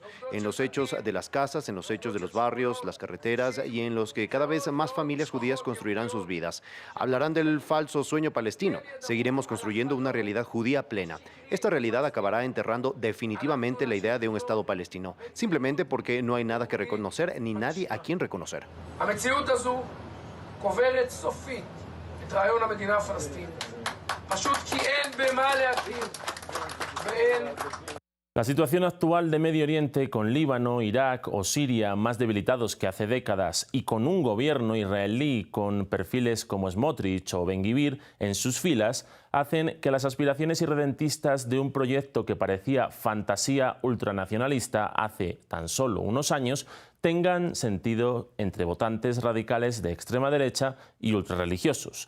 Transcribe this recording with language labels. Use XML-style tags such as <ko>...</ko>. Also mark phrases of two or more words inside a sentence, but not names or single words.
<es>En los hechos de las casas, en los hechos de los barrios, las carreteras y en los que cada vez más familias judías construirán sus vidas. Hablarán del falso sueño palestino. Seguiremos construyendo una realidad judía plena. Esta realidad acabará enterrando definitivamente la idea de un Estado palestino, simplemente porque no hay nada que reconocer ni nadie a quien reconocer.</es> <he>קוברת סופית את רעיון המדינה הפלסטינית. פשוט כי אין במה להכיר ואין...</he> <es>La situación actual de Medio Oriente, con Líbano, Irak o Siria más debilitados que hace décadas y con un gobierno israelí con perfiles como Smotrich o Ben-Gvir en sus filas, hacen que las aspiraciones irredentistas de un proyecto que parecía fantasía ultranacionalista hace tan solo unos años tengan sentido entre votantes radicales de extrema derecha y ultrarreligiosos.</es>